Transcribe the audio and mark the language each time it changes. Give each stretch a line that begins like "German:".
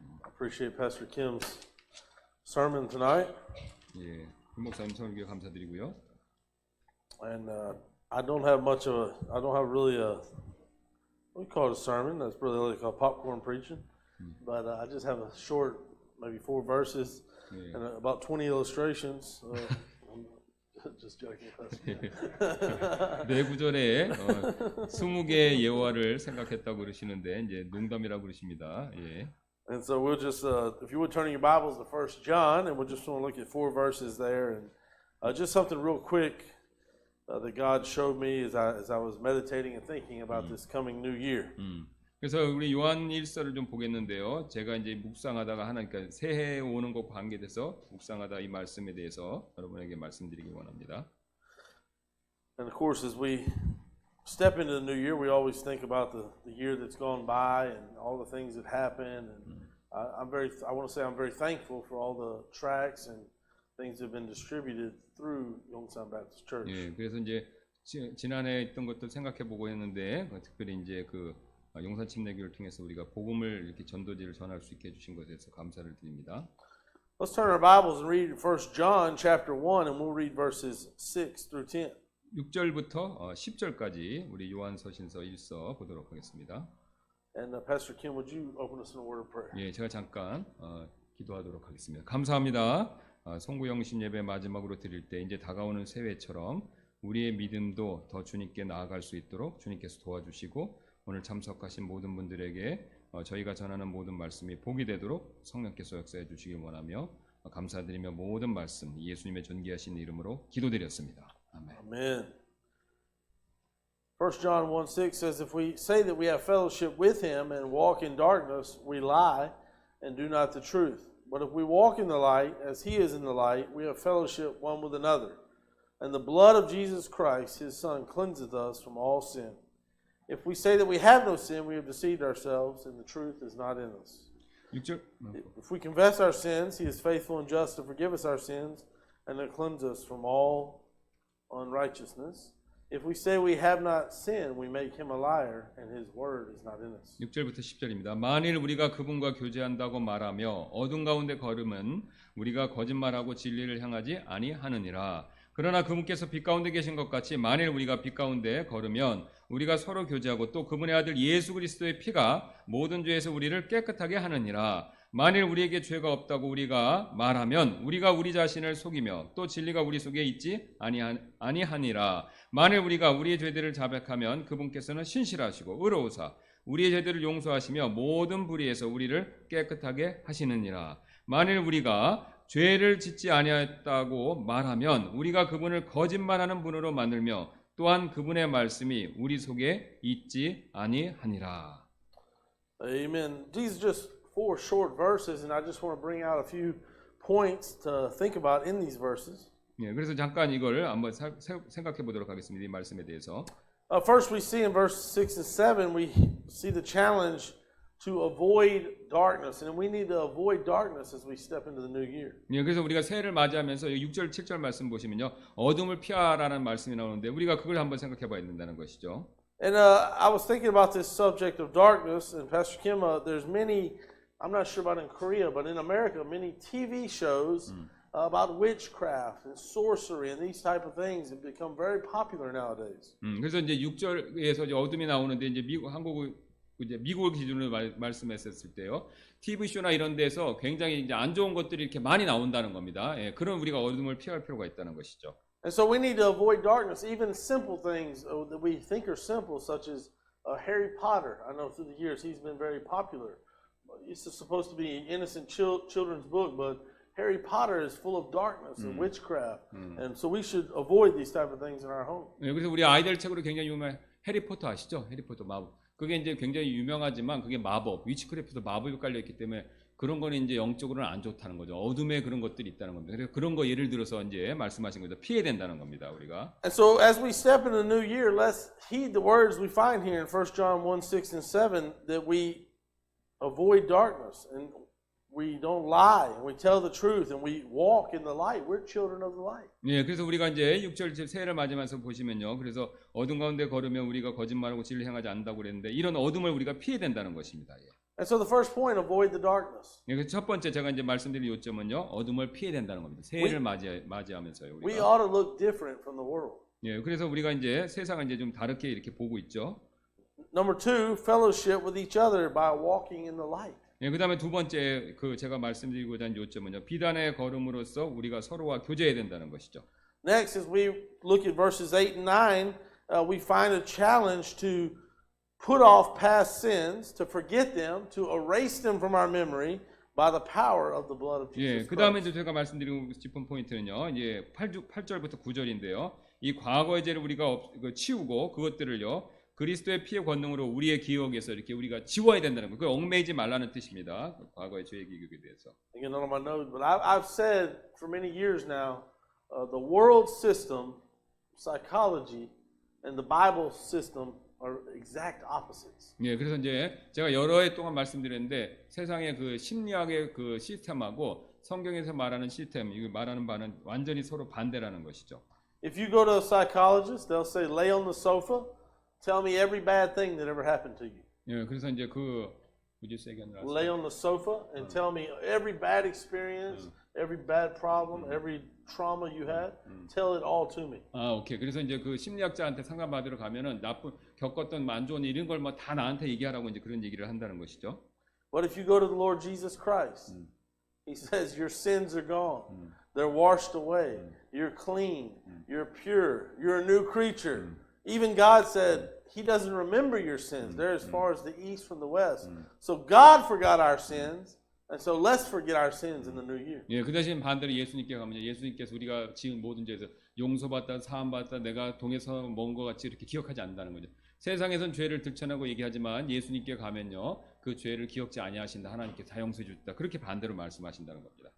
English: Appreciate Pastor Kim's sermon tonight.
Korean: 예, 김 목사님 설교 감사드리고요.
English: And I don't have really a, we call it a sermon. That's really like a popcorn preaching. But I just have a short, maybe 4 verses
Korean: 예.
English: and about 20 illustrations. I'm just joking.
Korean: 네 구절에 20개의 예화를 생각했다고 그러시는데 이제 농담이라고 그러십니다. 예.
English: And so we'll just, if you would turn your Bibles to 1 John, and we'll just want to look at 4 verses there, and just something real quick that God showed me as I was meditating and thinking about this coming new year.
Korean: 그래서 우리 요한 1서를 좀 보겠는데요. 제가 이제 묵상하다가 그러니까 새해 오는 것과 관계돼서 묵상하다 이 말씀에 대해서 여러분에게 말씀드리기 원합니다.
English: And of course, as we step into the new year, we always think about the year that's gone by and all the things that happened. And I want to say I'm very thankful for all the tracts and things that have been distributed through Yongsan Baptist Church.
Korean: 예, 그래서 이제 지난해 있던 것도 생각해 보고 했는데 특별히 이제 그 용산 침례교를 통해서 우리가 복음을 이렇게 전도지를 전할 수 있게 해주신 것에 대해서 감사를 드립니다.
English: Let's turn our Bibles and read 1 John chapter 1, and we'll read verses 6 through 10.
Korean: 6절부터 10절까지 우리 요한서신서 1서 보도록 하겠습니다.
English: And Pastor Kim, would you open us in a word of prayer?
Korean: 예, 제가 잠깐 기도하도록 하겠습니다. 감사합니다. 송구영신 예배 마지막으로 드릴 때 이제 다가오는 새해처럼 우리의 믿음도 더 주님께 나아갈 수 있도록 주님께서 도와주시고 오늘 참석하신 모든 분들에게 저희가 전하는 모든 말씀이 복이 되도록 성령께서 역사해 주시길 원하며 감사드리며 모든 말씀 예수님의 존귀하신 이름으로 기도드렸습니다. 아멘.
English: Amen. 1 John 1:6 says, if we say that we have fellowship with him and walk in darkness, we lie and do not the truth. But if we walk in the light, as he is in the light, we have fellowship one with another. And the blood of Jesus Christ, his Son, cleanseth us from all sin. If we say that we have no sin, we have deceived ourselves, and the truth is not in us.
Korean: 6절.
English: If we confess our sins, he is faithful and just to forgive us our sins and to cleanse us from all unrighteousness. If we say we have not sinned, we make him a liar, and his word is not in us.
Korean: 6절부터 10절입니다. 만일 우리가 그분과 교제한다고 말하며 어둠 가운데 걸으면 우리가 거짓말하고 진리를 향하지 아니하느니라. 그러나 그분께서 빛 가운데 계신 것 같이 만일 우리가 빛 가운데 걸으면 우리가 서로 교제하고 또 그분의 아들 예수 그리스도의 피가 모든 죄에서 우리를 깨끗하게 하느니라. 만일 우리에게 죄가 없다고 우리가 말하면 우리가 우리 자신을 속이며 또 진리가 우리 속에 있지 아니하니라. 만일 우리가 우리의 죄들을 자백하면 그분께서는 신실하시고 의로우사 우리의 죄들을 용서하시며 모든 불의에서 우리를 깨끗하게 하시느니라. 만일 우리가 죄를 짓지 아니하였다고 말하면 우리가 그분을 거짓말하는 분으로 만들며 또한 그분의 말씀이 우리 속에 있지 아니하니라.
English: Amen. These are just 4 short verses, and I just want to bring out a few points to think about in these verses.
Korean: 예, 그래서 잠깐 이걸 한번 생각해 보도록 하겠습니다. 이 말씀에 대해서.
English: First, we see in verse 6 and 7, we see the challenge to avoid darkness, and we need to avoid darkness as we step into the new year.
Korean: 예, 그래서 우리가 새해를 맞이하면서 6절, 7절 말씀 보시면요, 어둠을 피하라는 말씀이 나오는데 우리가 그걸 한번 생각해 봐야 된다는 것이죠.
English: And I was thinking about this subject of darkness, and Pastor Kim, there's many, I'm not sure about in Korea, but in America, many TV shows about witchcraft and sorcery and these type of things have become very popular nowadays.
Korean: 그래서 이제 6절에서 이제 어둠이 나오는데 이제 미국을 기준으로 말씀했었을 때요, TV 쇼나 이런 데서 굉장히 이제 안 좋은 것들이 이렇게 많이 나온다는 겁니다. 예, 그럼 우리가 어둠을 피할 필요가 있다는 것이죠.
English: And so we need to avoid darkness, even simple things that we think are simple, such as Harry Potter. I know through the years he's been very popular. It's supposed to be an innocent children's book, but Harry Potter is full of darkness and witchcraft. And so we should avoid these type of things in our home.
Korean: 예, 그래서 우리 아이들 책으로 굉장히 유명한 해리포터 아시죠? 해리포터 마법. 그게 이제 굉장히 유명하지만 그게 마법, 위치크래프트 마법이 깔려 있기 때문에 그런 거는 이제 영적으로는 안 좋다는 거죠. 어둠에 그런 것들이 있다는 겁니다. 그래서 그런 거 예를 들어서 이제 말씀하신 거죠. 피해야 된다는 겁니다, 우리가.
English: And so as we step into the new year, let's heed the words we find here in 1 John 1, 6 and 7, that we avoid darkness and we don't lie and we tell the truth and we walk in the light. We're children of the light.
Korean: 예, 그래서 우리가 이제 6절 새해를 맞으면서 보시면요. 그래서 어둠 가운데 걸으면 우리가 거짓말하고 진리를 향하지 않는다고 그랬는데 이런 어둠을 우리가 피해야 된다는 것입니다. 예.
English: And so the first point, avoid the darkness.
Korean: 예, 그래서 첫 번째 제가 이제 말씀드린 요점은요. 어둠을 피해야 된다는 겁니다. 새해를 맞이하면서요.
English: We
Korean: 우리가.
English: ought to look different from the world.
Korean: 예, 그래서 우리가 이제 세상을 이제 좀 다르게 이렇게 보고 있죠.
English: Number 2, fellowship with each other by walking in the light.
Korean: 예, 그다음에 두 번째 그 제가 말씀드리고자 하는 요점은요. 비단의 걸음으로써 우리가 서로와 교제해야 된다는 것이죠.
English: Next, as we look at verses 8 and 9, we find a challenge to put off past sins, to forget them, to erase them from our memory by the power of the blood of
Korean: 예,
English: Jesus
Korean: 그다음에
English: Christ.
Korean: 이제 제가 말씀드리고 싶은 포인트는요. 이제 8절부터 9절인데요. 이 과거의 죄를 우리가 치우고 그것들을요. 그리스도의 피의 권능으로 우리의 기억에서 이렇게 우리가 지워야 된다는 거. 그 얽매이지 말라는 뜻입니다. 과거의 죄의 기억에 대해서.
English: I get on my nose, but I've said for many years now, the world system, psychology, and the Bible system are exact opposites.
Korean: 예, 그래서 이제 제가 여러 해 동안 말씀드렸는데 세상의 그 심리학의 그 시스템하고 성경에서 말하는 시스템, 이거 말하는 바는 완전히 서로 반대라는 것이죠.
English: If you go to a psychologist, they'll say, lay on the sofa, tell me every bad thing that ever happened to you.
Korean: 예, 그래서 이제 그 뭐지 세견을
English: Lay on the sofa and tell me every bad experience, every bad problem, every trauma you had. Tell it all to me.
Korean: 아, 오케이. 그래서 이제 그 심리학자한테 상담받으러 가면은 겪었던 안 좋은 일 이런 걸 뭐 다 나한테 얘기하라고 이제 그런 얘기를 한다는 것이죠.
English: But if you go to the Lord Jesus Christ, He says your sins are gone. They're washed away. You're clean. You're pure. You're a new creature. Even God said He doesn't remember your sins. They're as far as the east from the west. So God forgot our sins. And so let's forget our sins in the new year.
Korean: 예, 그 대신 반대로 예수님께 가면요. 예수님께서 우리가 지은 모든 죄에서 용서받다, 사함받다, 내가 동에서 먼 것 같이 이렇게 기억하지 않는다는 거죠. 세상에선 죄를 들춰내고 얘기하지만 예수님께 가면요. 그 죄를 기억지 아니하신다. 하나님께 다 용서해 주셨다. 그렇게 반대로 말씀하신다는 겁니다.